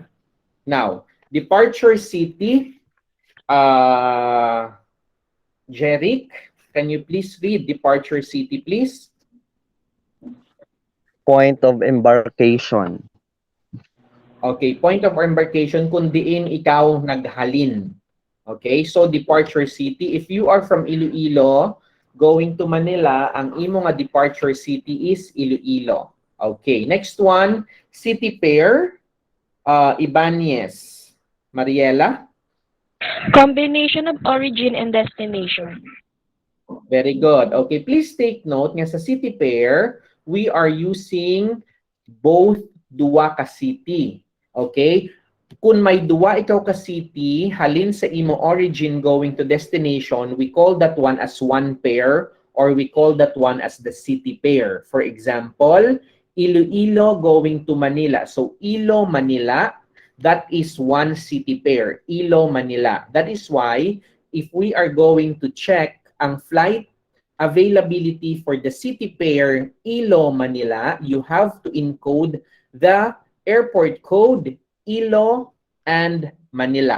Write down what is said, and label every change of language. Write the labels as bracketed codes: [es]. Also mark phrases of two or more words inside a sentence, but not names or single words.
[en] Now, departure city, Jeric, can you please read departure city, please? Point of embarkation. [hil] Okay, [en] point of embarkation [hil] kung diin ikaw naghalin. [en] Okay, so departure city, if you are from Iloilo going to Manila, [hil] ang imo nga [en] departure city is Iloilo. Okay, next one, city pair, Ibanez. Mariela? Combination of origin and destination. Very good. Okay, please take note nga sa city pair, we are using both [hil] duwa ka [en] city. Okay? [hil] Kung may duwa ikaw ka city, halin sa imo origin [en] going to destination, we call that one as one pair or we call that one as the city pair. For example, Iloilo going to Manila. So, Ilo, Manila, that is one city pair. Ilo, Manila. That is why, if we are going to check ang flight availability for the city pair Ilo Manila, you have to encode the airport code Ilo and Manila.